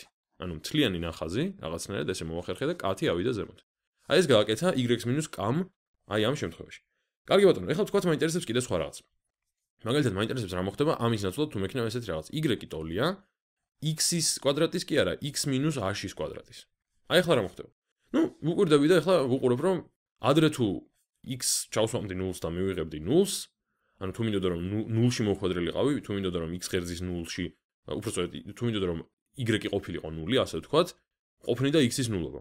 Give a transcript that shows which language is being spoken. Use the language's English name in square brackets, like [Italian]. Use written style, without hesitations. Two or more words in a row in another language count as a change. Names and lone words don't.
[Georgian] ანუ მთლიანი ნახაზი რაღაცნაირად ესე მოვახერხე და k-ი ავიდა ზემოთ. აი ეს გააკეთა [English] y minus k- [Georgian] მ აი ამ შემთხვევაში. კარგი ბატონო, ეხლა თქვათ მაინტერესებს კიდე სხვა რაღაც. მაგალითად მაინტერესებს რა მოხდება ამის ნაცვლად თუ მექნება ესეთი რაღაც. y ტოლია x-ის კვადრატის კი არა, [English] x minus a- [Georgian] ის კვადრატის. აი ახლა რა მოხდება? ნუ ვუკვირდები და ახლა ვუყურებ რომ ადრე თუ x ჩავსვამდი 0-ს და მივიღებდი 0-ს, ანუ თუ მინდოდა რომ 0-ში მოვხვედრილიყავი, თუ მინდოდა რომ x ღერძის 0-ში, უბრალოდ თუ მინდოდა რომ y ყოფილიყო 0, ასე ვთქვათ, ყოფნიდა x-ის ნულობა.